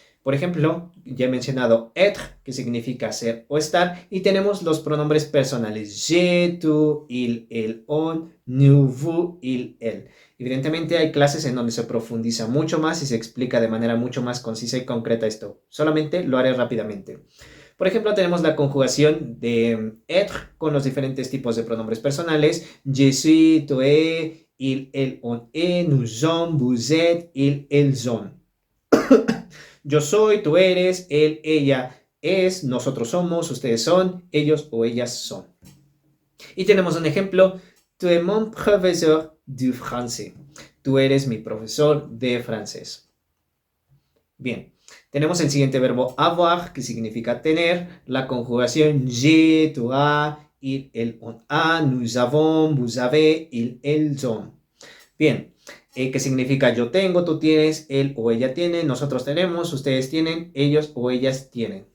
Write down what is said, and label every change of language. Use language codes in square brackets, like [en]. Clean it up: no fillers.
[es] Por ejemplo, ya he mencionado être, que significa ser o estar, y tenemos los pronombres personales [fr] je, tu, il, on, nous, vous, il, elle. [es] Evidentemente hay clases en donde se profundiza mucho más y se explica de manera mucho más concisa y concreta esto. Solamente lo haré rápidamente. Por ejemplo, tenemos la conjugación de être con los diferentes tipos de pronombres personales. [fr] Je suis, tu es, il, elle, on est, nous sommes, vous êtes, ils, elles sont. [es] Yo soy, tú eres, él, ella es, nosotros somos, ustedes son, ellos o ellas son. Y tenemos un ejemplo. [fr] Tu es mon professeur du français. [es] Tú eres mi profesor de francés. Bien. Tenemos el siguiente verbo avoir, que significa tener, la conjugación [fr] j'ai, tu as, il, elle, on a, nous avons, vous avez, ils, elles ont. [es] Bien, que significa yo tengo, tú tienes, él o ella tiene, nosotros tenemos, ustedes tienen, ellos o ellas tienen.